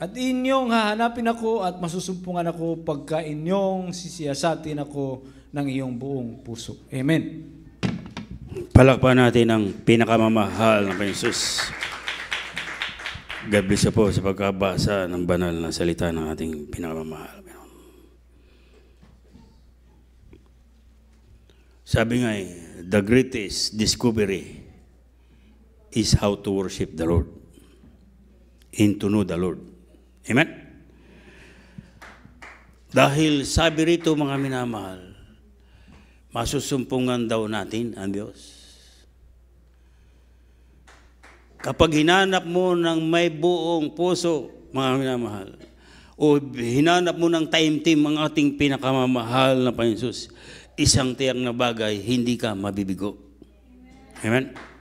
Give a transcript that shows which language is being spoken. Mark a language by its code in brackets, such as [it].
[tl] At inyong hahanapin ako at masusumpungan ako pagka inyong sisiyasatin ako ng iyong buong puso. Amen. Palakpan natin ang pinakamamahal ng Panginoon Jesus. [en] God bless you [tl] po sa pagkabasa ng banal na salita ng ating pinakamamahal. Sabi nga [en] the greatest discovery is how to worship the Lord and to know the Lord. Amen? [tl] Dahil sabi rito mga minamahal, masusumpungan daw natin ang Diyos. Kapag hinanap mo ng may buong puso, mga minamahal, o hinanap mo ng time-team ang ating pinakamamahal na Panginoon Jesus, isang tiyak na bagay, hindi ka mabibigo. Amen?